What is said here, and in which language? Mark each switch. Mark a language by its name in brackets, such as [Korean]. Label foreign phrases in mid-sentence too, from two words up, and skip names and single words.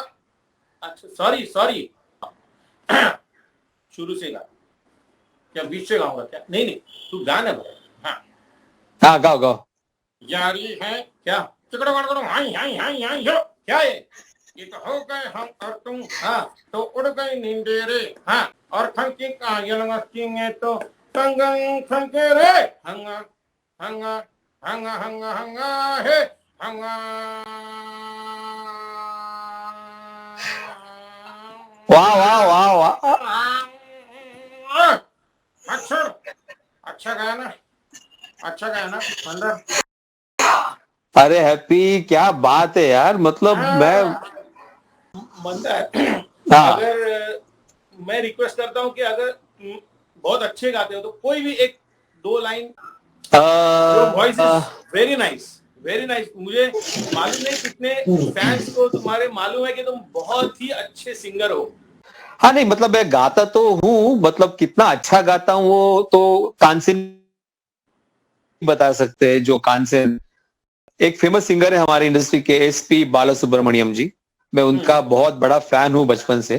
[Hindi] अच्छा, [English] sorry sorry. [Hindi] शुरू से गा। क्या बीच से गाऊंगा क्या? नहीं नहीं, तू गाना बता। हाँ, हाँ गाओ गाओ। यारी है क्या, चिकड़ो गड़गड़ो हाई हाई हाई हाई हो, क्या है ये? तो हो गए हम और तुम, हाँ तो उड़ गई नींदेरे, हाँ और खंकी कायल मस्ती तो संगन खंके रे, हंगा हंगा हंगा हंगा हंगा हे हंगा। वाह वाह वाह वाह। अच्छा, अच्छा गाया ना, अच्छा गाया ना मंदर। अरे हैप्पी, क्या बात है यार, मतलब मैं। मंदर, हाँ। अगर मैं रिक्वेस्ट करता हूँ कि अगर तुम बहुत अच्छे गाते हो तो कोई भी एक दो लाइन। [English] Your voice is very nice, very nice. [Hindi] मुझे मालूम नहीं कितने फैंस को तुम्हारे मालूम है कि तुम बहुत ही अच्छे सिंगर हो। हाँ नहीं, मतलब मैं गाता तो हूँ, मतलब कितना अच्छा गाता हूँ वो तो कान से नहीं बता सकते। जो कान से, एक फेमस सिंगर है हमारी इंडस्ट्री के, एसपी बाला सुब्रमण्यम जी, मैं उनका बहुत बड़ा फैन हूँ बचपन से।